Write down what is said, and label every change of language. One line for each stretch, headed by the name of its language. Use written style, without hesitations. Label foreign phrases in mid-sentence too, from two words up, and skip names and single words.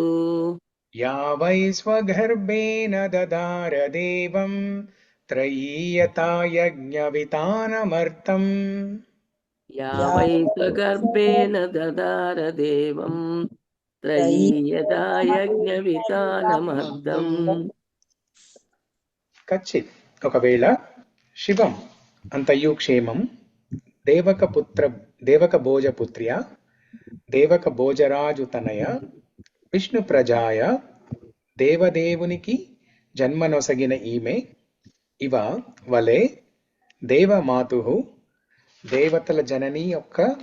Sanskrit: या वै स्वगर्भेण ददार देवं त्रयीयता यज्ञवितानमर्तम् या वै स्वगर्भेण ददार देवं त्रयीयता यज्ञवितानमर्दम्
Telugu: కచ్చిత్ ఒకవేళ శివం అంతయు క్షేమం
Sanskrit: దేవక భోజపుత్ర్య
Telugu: దేవక భోజరాజు తనయ
Sanskrit: విష్ణు ప్రజాయ
Telugu: దేవదేవునికి జన్మనొసగిన ఈమె ఇవ వలె దేవమాతు దేవతల జనని యొక్క